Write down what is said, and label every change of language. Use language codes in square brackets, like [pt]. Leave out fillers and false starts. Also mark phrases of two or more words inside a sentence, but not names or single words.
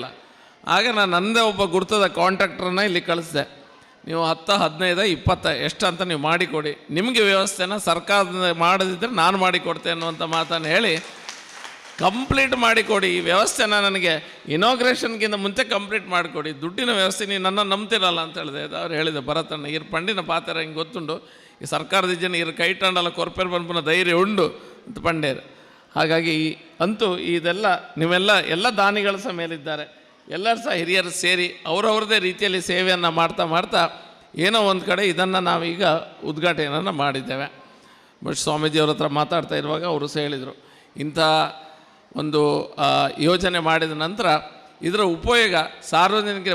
[kn] ಆಗ ನಾನು ನನ್ನದೇ ಒಬ್ಬ ಗುರ್ತದ ಕಾಂಟ್ರಾಕ್ಟ್ರನ್ನ ಇಲ್ಲಿ ಕಳಿಸಿದೆ, ನೀವು 10, 15, 20 ಎಷ್ಟು ಅಂತ ನೀವು ಮಾಡಿಕೊಡಿ, ನಿಮಗೆ ವ್ಯವಸ್ಥೆನ ಸರ್ಕಾರದಿಂದ ಮಾಡದಿದ್ದರೆ ನಾನು ಮಾಡಿಕೊಡ್ತೇನೆ ಅನ್ನುವಂಥ ಮಾತನ್ನು ಹೇಳಿ ಕಂಪ್ಲೀಟ್ ಮಾಡಿಕೊಡಿ. ಈ ವ್ಯವಸ್ಥೆನ ನನಗೆ ಇನಾಗ್ರೇಷನ್ಗಿಂತ ಮುಂಚೆ ಕಂಪ್ಲೀಟ್ ಮಾಡಿಕೊಡಿ, ದುಡ್ಡಿನ ವ್ಯವಸ್ಥೆ ನೀವು ನನ್ನ ನಂಬ್ತಿರಲ್ಲ ಅಂತ ಹೇಳಿದೆ. ಅವ್ರು ಹೇಳಿದೆ, [tcy] ಭರತಣ್ಣ ಇರು ಪಂಡಿನ ಪಾತ್ರ ಹಿಂಗೆ ಗೊತ್ತುಂಡು, ಈ ಸರ್ಕಾರದ ಜನ ಇರು ಕೈಟಂಡಲ್ಲ ಕೊರ್ಪೇರು ಬಂದ್ಪುನ ಧೈರ್ಯ ಉಂಡು ಅಂತ ಪಂಡೇರು. [kn] ಹಾಗಾಗಿ ಅಂತೂ ಇದೆಲ್ಲ ನೀವೆಲ್ಲ ಎಲ್ಲ ದಾನಿಗಳು ಸಹ ಮೇಲಿದ್ದಾರೆ, ಎಲ್ಲರೂ ಸಹ ಹಿರಿಯರು ಸೇರಿ ಅವರವ್ರದ್ದೇ ರೀತಿಯಲ್ಲಿ ಸೇವೆಯನ್ನು ಮಾಡ್ತಾ ಏನೋ ಒಂದು ಕಡೆ ಇದನ್ನು ನಾವೀಗ ಉದ್ಘಾಟನೆಯನ್ನು ಮಾಡಿದ್ದೇವೆ. ಬಟ್ ಸ್ವಾಮೀಜಿಯವ್ರ ಹತ್ರ ಮಾತಾಡ್ತಾ ಇರುವಾಗ ಅವರು ಸಹ ಹೇಳಿದರು, ಇಂಥ ಒಂದು ಯೋಜನೆ ಮಾಡಿದ ನಂತರ ಇದರ ಉಪಯೋಗ ಸಾರ್ವಜನಿಕರಿಗೆ